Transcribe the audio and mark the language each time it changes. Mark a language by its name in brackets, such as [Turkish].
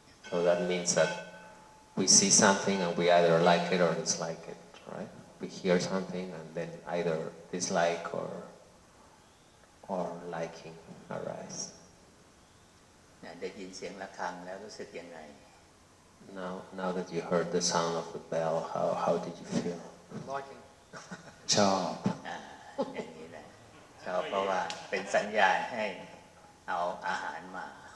[English] So that means that we see something and we either like it or dislike it, right? We hear something and then either dislike or liking arise. [Thai] ได้ยินเสียงระฆังแล้วรู้สึกยังไง [English] Now that you heard the sound of the bell, how did you feel? Liking. [Thai] ชอบ อย่างนี้แหละชอบเพราะว่าเป็นสัญญาณให้เอาอาหารมา